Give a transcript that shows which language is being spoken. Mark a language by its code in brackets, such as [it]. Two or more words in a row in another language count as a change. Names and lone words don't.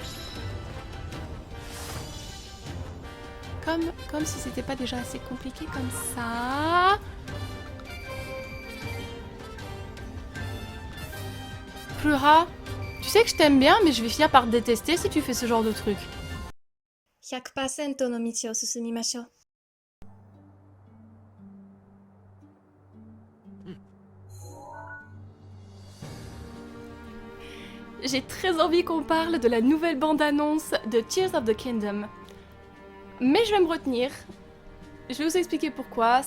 [fr] Comme si c'était pas déjà assez compliqué comme ça. Plura, tu sais que je t'aime bien, mais je vais finir par te détester si tu fais ce genre de truc. [ja] 100% の道を進みましょう。 [fr] J'ai très envie qu'on parle de la nouvelle bande-annonce de Tears of the Kingdom. Mais je vais me retenir. Je vais vous expliquer pourquoi.